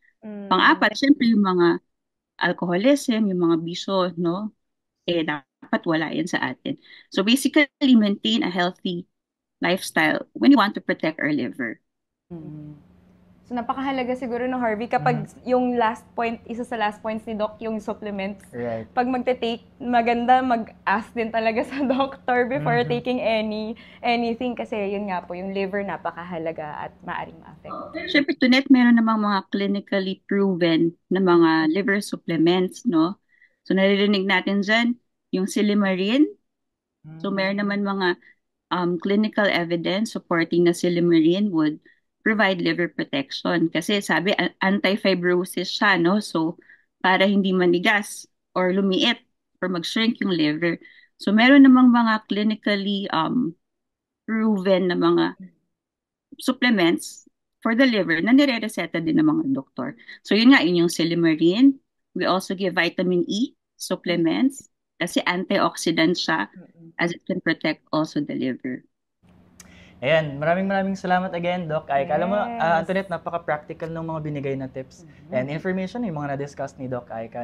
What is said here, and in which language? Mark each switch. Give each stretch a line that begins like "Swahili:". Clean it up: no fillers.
Filipino: Pang-apat, syempre yung mga alcoholism, yung mga bisyo, no? Dapat wala yan sa atin.
English: So basically, maintain a healthy lifestyle when you want to protect our liver.
Filipino: So napakahalaga siguro no Harvey kapag yung last point, isa sa last points ni Doc, yung supplements.
English: Right.
Filipino: Pag magte-take, maganda mag-ask din talaga sa doctor before taking anything kasi yun nga po, yung liver napakahalaga at maaring ma-affect. Siyempre, Tunet, meron namang mga clinically proven na mga liver supplements, no? So naririnig natin dyan, yung Silimarin. So meron naman mga clinical evidence supporting na Silimarin would provide liver protection. Kasi sabi, anti-fibrosis siya, no? So, para hindi manigas or lumiit or mag-shrink yung liver. So, meron namang mga clinically proven na mga supplements for the liver na nire-reseta din ng mga doktor. So, yun nga, yun yung Silimarin.
English: We also give vitamin E supplements kasi antioxidant siya as it can protect also the liver.
Filipino: Ayan, maraming salamat again, Doc Aika. Alam mo, Antoinette, napaka-practical ng mga binigay na tips and information yung mga na-discuss ni Doc Aika.